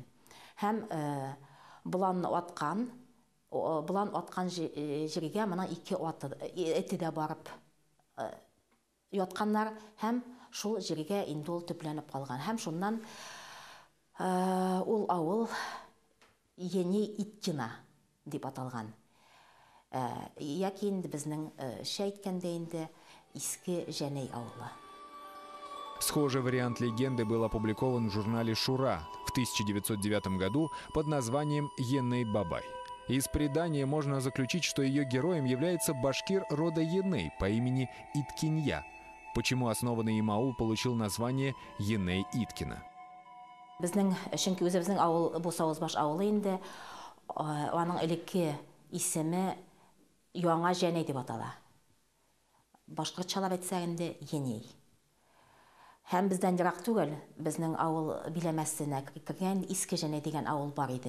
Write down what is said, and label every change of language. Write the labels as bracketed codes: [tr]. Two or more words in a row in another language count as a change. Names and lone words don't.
[tt] Һәм буланны аткан, булан аткан җиргә моның 2 эте дә барып ятканнар, һәм шул җиргә инде ул төпләнеп калган. Һәм шуннан ул авыл Янәй Иткина дип аталган. Яки инде безнең әйткәндә инде Иске Җәнәй авылы. [ru] Схожий вариант легенды был опубликован в журнале «Шура» в 1909 году под названием «Еней Бабай». Из предания можно заключить, что ее героем является башкир рода Еней по имени Иткинья, почему основанный им аул получил название Еней Иткина. [tt] Безнең чөнки үзебезнең авыл бу Савызбаш авылы инде, аның элекке исеме Яңа Җәнәй дип атала. Башкортчалап әйтсәк инде Еней. Һәм бездән ерак түгел, безнең авыл биләмәсенә кергән Иске Җәнәй дигән авыл бар иде.